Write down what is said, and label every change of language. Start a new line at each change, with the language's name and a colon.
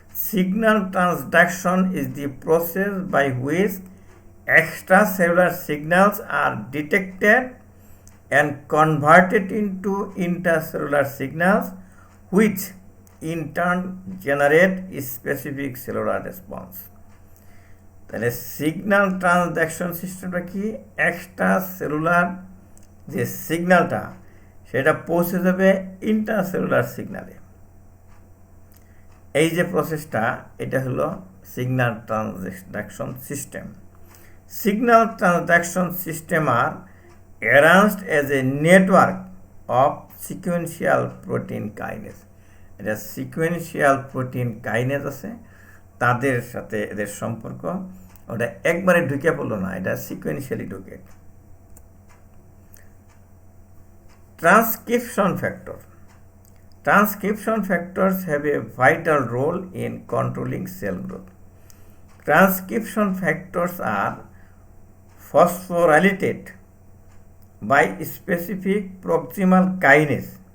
English: Signal transduction is the process by which extracellular signals are detected and converted into intercellular signals, which in turn generate a specific cellular response.
Bangla: তাহলে signal transduction সিস্টেমটা কি? Extra cellular যে সিগন্যালটা সেটা পৌঁছে যাবে intercellular সিগন্যালে। এই যে প্রসেসটা, এটা হলো signal transduction system.
English: Signal transduction system are arranged as a network of sequential protein kinase.
Bangla: এটা সিকোয়েন্সিয়াল প্রোটিন কাইনেজ আছে, তাদের সাথে এদের সম্পর্ক। ওটা একবারে ঢুকে পড়লো না, এটা সিকোয়েন্সিয়ালি ঢুকে।
English: Transcription factor. Transcription factors have a vital role in controlling cell growth. Transcription factors are phosphorylated by specific proximal kinase.